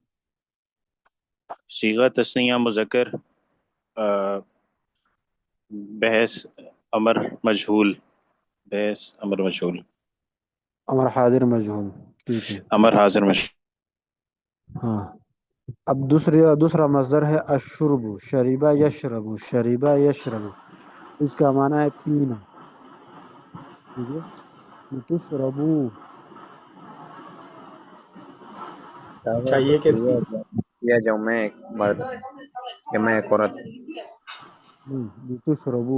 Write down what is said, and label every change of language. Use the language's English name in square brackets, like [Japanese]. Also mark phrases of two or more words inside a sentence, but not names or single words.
[Urdu] صیغہ تثنیہ مذکر، بحث امر مجہول، بحث امر مجہول، امر حاضر مجہول. ٹھیک ہے. امر حاضر مجہول۔ ہاں اب دوسرا مصدر ہے الشرب. [Arabic] شریبہ یشرب، شریبہ یشرب، [Urdu] اس کا معنی ہے پینا. ٹھیک ہے. لتشربو. چاہے کہ چاہیے کہ کیا جاؤں میں ایک مرد کہ میں ایک عورت۔ نہیں لتشربو.